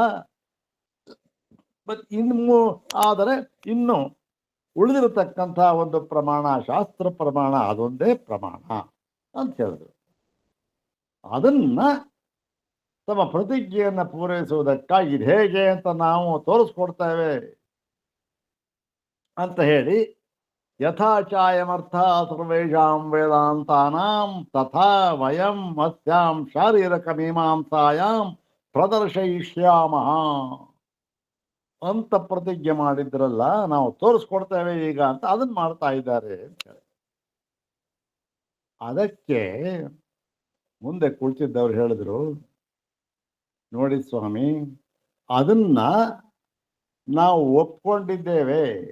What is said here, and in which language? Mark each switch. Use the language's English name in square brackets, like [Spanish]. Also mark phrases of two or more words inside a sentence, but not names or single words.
[Kannada] ಆದರೆ ಇನ್ನು ಉಳಿದಿರತಕ್ಕಂಥ ಒಂದು ಪ್ರಮಾಣ, ಶಾಸ್ತ್ರ ಪ್ರಮಾಣ, ಅದೊಂದೇ ಪ್ರಮಾಣ ಅಂತ ಹೇಳಿದ್ರು. ಅದನ್ನ ತಮ್ಮ ಪ್ರತಿಜ್ಞೆಯನ್ನು ಪೂರೈಸುವುದಕ್ಕಾಗಿ ಇದು ಹೇಗೆ ಅಂತ ನಾವು ತೋರಿಸ್ಕೊಡ್ತೇವೆ ಅಂತ ಹೇಳಿ, [Sanskrit] ಯಥಾಚಾಯಮರ್ಥ ಸರ್ವೇಷಾಂ ವೇದಾಂತಾನಾಂ ತಥಾ ವಯಂ ಅಸ್ಯಾಂ ಶಾರೀರಕ ಮೀಮಾಂಸಾಯಾಂ ಪ್ರದರ್ಶಯಿಷ್ಯಾಮಃ [Kannada] ಅಂತ ಪ್ರತಿಜ್ಞೆ ಮಾಡಿದ್ರಲ್ಲ, ನಾವು ತೋರಿಸ್ಕೊಡ್ತೇವೆ ಈಗ ಅಂತ ಅದನ್ನ ಮಾಡ್ತಾ ಇದ್ದಾರೆ ಅಂತ ಹೇಳಿ. ಅದಕ್ಕೆ ಮುಂದೆ ಕುಳಿತಿದ್ದವ್ರು ಹೇಳಿದ್ರು, ನೋಡಿ ಸ್ವಾಮಿ, ಅದನ್ನ ನಾವು ಒಪ್ಕೊಂಡಿದ್ದೇವೆ.